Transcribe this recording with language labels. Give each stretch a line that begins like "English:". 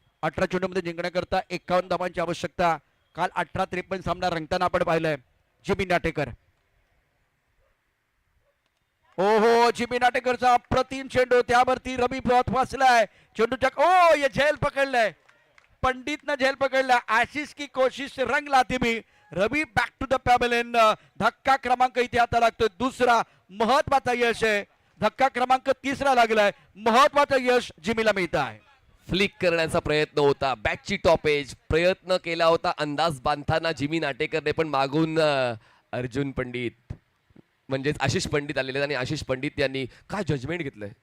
Marathi: 18 चेंडूमध्ये जिंकण्याकरता 51 धावांची आवश्यकता. काल 18-53 सामना रंगताना आपण पाहिलाय. जिमी नाटेकर, ओहो जिमी नाटेकरचा अप्रतिम चेंडू, त्यावरती रवी फसलाय चेंडूच्या. ओ ये झेल पकडलाय, पंडित ने झेल पकडला.
Hindi: आशिष की कोशिश रंग लाती भी.
English: Ravi back to the pavilion.
Marathi: धक्का क्रमांक इथे आता लागतोय, दुसरा महत्वाचा यश आहे. धक्का क्रमांक 3रा लागलाय, महत्वाचं यश जिमीला मिळत आहे. फ्लिक करण्याचा प्रयत्न होता, बॅकची टॉपेज प्रयत्न केला होता अंदाज बांधताना जिमी नाटेकरने, पण मागून अर्जुन पंडित म्हणजेच आशिष पंडित आलेले आणि आशिष पंडित यांनी काय जजमेंट घेतलंय.